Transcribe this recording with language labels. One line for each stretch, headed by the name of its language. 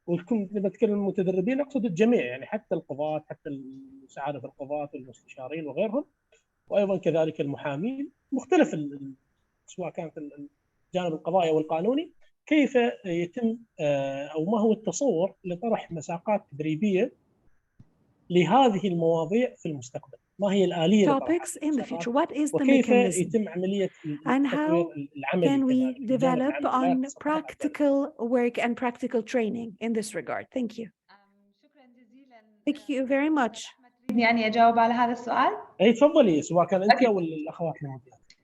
Arabic: لما اتكلم المتدربين اقصد الجميع، يعني حتى القضاة، حتى سعادة القضاة والمستشارين وغيرهم، وايضا كذلك المحامين مختلف سواء كانت الجانب القضائي او القانوني. كيف يتم او ما هو التصور لطرح مساقات تدريبيه لهذه المواضيع في المستقبل؟ ما هي الآلية
English: topics in the future? What is the
Arabic: وكيف
English: mechanism?
Arabic: يتم عملية
English: And how
Arabic: التطوير العملي
English: can we develop on practical work and practical training in this regard? Thank you.
Arabic: شكرا جزيلا.
English: Thank you very much.
Arabic: تريدني أني أجاوب على هذا السؤال؟ أي تفضلي، سواء كان أنت أو الأخوات الموجودات.